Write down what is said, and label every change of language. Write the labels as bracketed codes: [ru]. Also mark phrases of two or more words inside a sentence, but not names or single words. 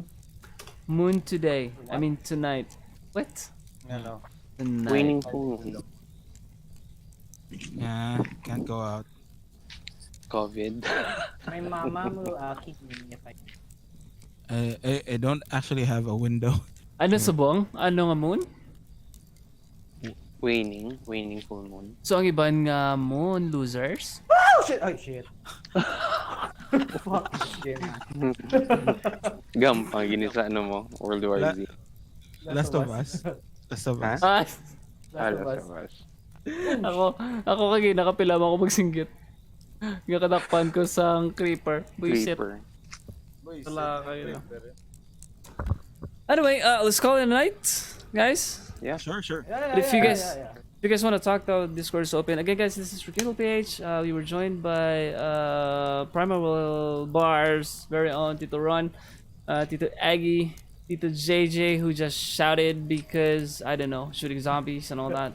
[en] Moon today. I mean tonight. What? Ano? Tonight. Waning full moon. Yeah, can't go out. COVID. My mama will kick me if I... I don't actually have a window. [hil] Ano subong? Ano nga moon? [en] Waning full moon. [hil] So ang iban nga [en] moon losers? Oh shit! Oh shit! Fuck shit. [hil] Gampang gini sa ano mo, World War Z. Last of Us. Last of Us. Last of Us. Ako kagi nakapila ako magsinggit. Nga kadakpan ko sang creeper. Buisit. Wala kayo. [en] Anyway, let's call it a night, guys. Yeah, sure. But if you guys want to talk, though, Discord is open. Again, guys, this is Rekindle PH. We were joined by Primal Bars, very own Tito Ron, Tito Aggie, Tito JJ, who just shouted because, I don't know, shooting zombies and all that.